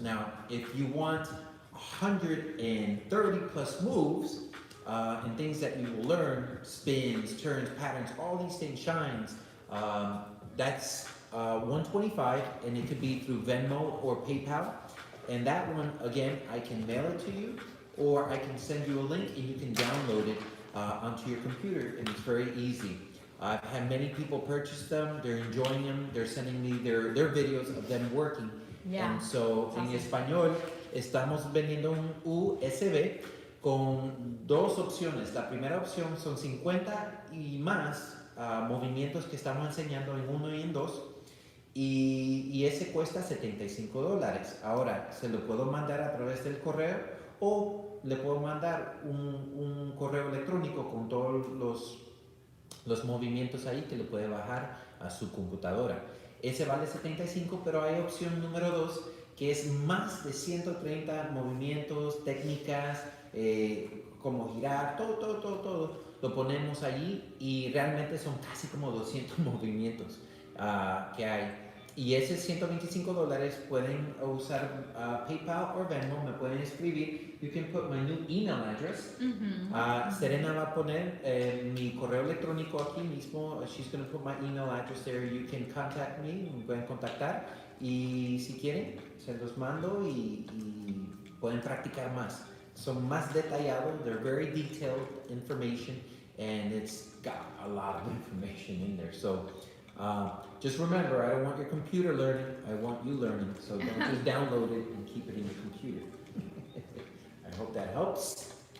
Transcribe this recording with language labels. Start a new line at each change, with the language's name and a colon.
English: Now, if you want 130 plus moves and things that you will learn, spins, turns, patterns, all these things, shines, that's $125, and it could be through Venmo or PayPal. And that one, again, I can mail it to you, or I can send you a link and you can download it onto your computer, and it's very easy. I've had many people purchase them, they're enjoying them, they're sending me their videos of them working. Yeah. And so, Awesome.
Spanish: en español, estamos vendiendo un USB con dos opciones. La primera opción son 50 y más movimientos que estamos enseñando en 1 y en 2. Y ese cuesta $75. Ahora, se lo puedo mandar a través del correo o le puedo mandar un correo electrónico con todos los movimientos ahí que le puede bajar a su computadora. Ese vale 75, pero hay opción número 2 que es más de 130 movimientos, técnicas, como girar, todo. Lo ponemos allí y realmente son casi como 200 movimientos que hay. Y ese $125 pueden usar PayPal o Venmo, me pueden escribir.
English: You can put my new email address.
Spanish: Serena va a poner mi correo electrónico aquí mismo.
English: She's going to put my email address there. You can contact me,
Spanish: me pueden contactar. Y si quieren, se los mando y pueden practicar más. Son más detallados,
English: they're very detailed information, and it's got a lot of information in there. So just remember, I don't want your computer learning, I want you learning. So don't just download it and keep it in your computer. I hope that helps.